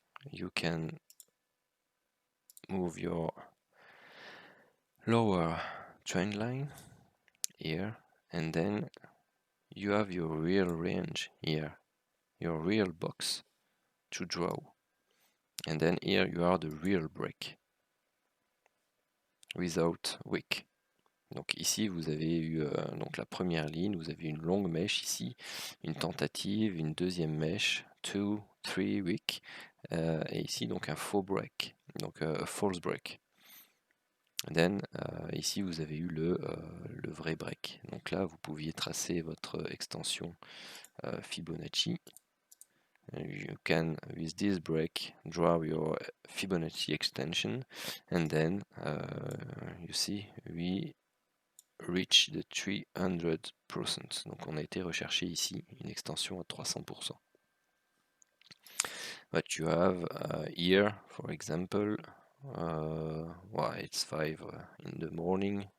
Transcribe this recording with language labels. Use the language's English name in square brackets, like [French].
[English] You can move your lower trend line here, and then you have your real range here, your real box to draw. And then here you are the real break without wick. [French] Donc ici vous avez eu donc la première ligne, vous avez une longue mèche ici, une tentative, une deuxième mèche, 2, 3 wick, et ici donc un faux break, donc [English] false break. [French] Then ici vous avez eu le vrai break. Donc là vous pouviez tracer votre extension Fibonacci. [English] You can, with this break, draw your Fibonacci extension, and then you see we reach the 300%. [French] Donc on a été rechercher ici une extension à 300%. [English] But you have here, for example, well, it's 5 in the morning.